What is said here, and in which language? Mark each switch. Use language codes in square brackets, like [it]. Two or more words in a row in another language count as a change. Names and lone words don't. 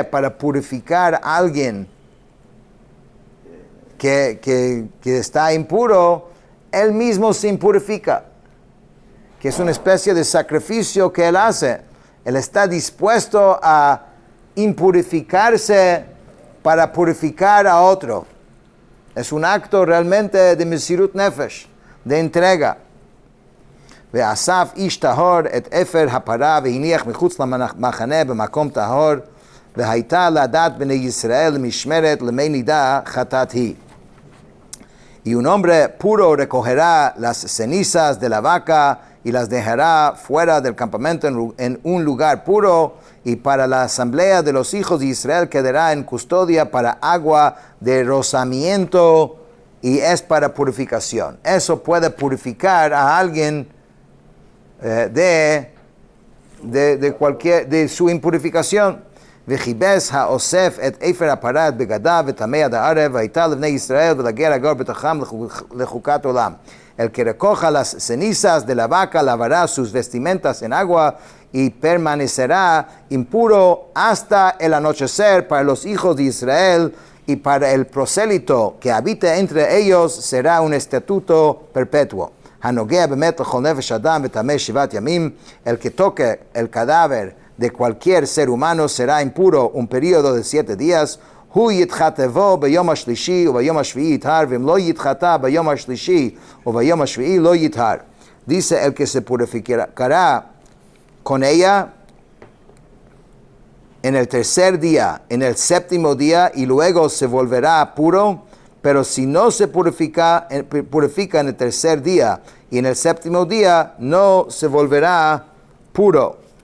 [es] Para purificar a alguien que está impuro, él mismo se impurifica, que es una especie de sacrificio que él hace. Él está dispuesto a impurificarse para purificar a otro. Es un acto realmente de [he] מסירות נפש, [es] de entrega. [he] ואסף איש טהור את אפר הפרה והניח מחוץ למחנה במקום טהור והיתה לעדת בני ישראל משמרת למי נדה חטאת הוא. [es] Y un hombre puro recogerá las cenizas de la vaca y las dejará fuera del campamento en un lugar puro, y para la asamblea de los hijos de Israel quedará en custodia para agua de rozamiento, y es para purificación. Eso puede purificar a alguien de su impurificación. [he] וכבס האוסף את אפר הפרה בגדיו וטמא עד הערב והיתה לבני ישראל ולגר הגר בתוכם לחקת עולם. [es] El que recoja las cenizas de la vaca lavará sus vestimentas en agua y permanecerá impuro hasta el anochecer para los hijos de Israel, y para el prosélito que habite entre ellos será un estatuto perpetuo. [he] הנגע במת לכל נפש אדם וטמא שבעת ימים. [es] El que toque el cadáver de cualquier ser humano será impuro un periodo de 7 días. [he] הוא יתחטא בו ביום השלישי וביום השביעי יטהר, ואם לא יתחטא ביום השלישי וביום השביעי לא יטהר. [es] Dice, el que se purificará con ella en el tercer día, en el séptimo día, y luego se volverá puro. Pero si no se purifica en el tercer día y en el séptimo día, no se volverá puro.